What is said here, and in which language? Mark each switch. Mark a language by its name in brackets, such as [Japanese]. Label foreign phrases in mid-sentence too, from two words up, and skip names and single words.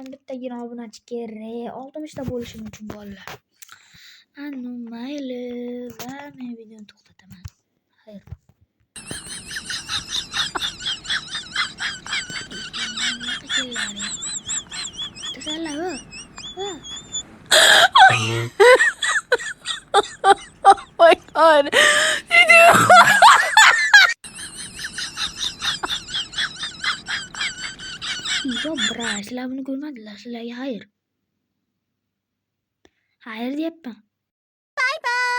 [Uzbek] Bittagina obunachi kerak. 60 ta bo'lishim uchun bolalar. Anu mayli va men videoni to'xtataman. Xayr. Tasallava. [English] Oh my god. Yo bra, [Uzbek] sizlar buni ko'rmadilar. Sizlarga xayr. Xayr deyapman.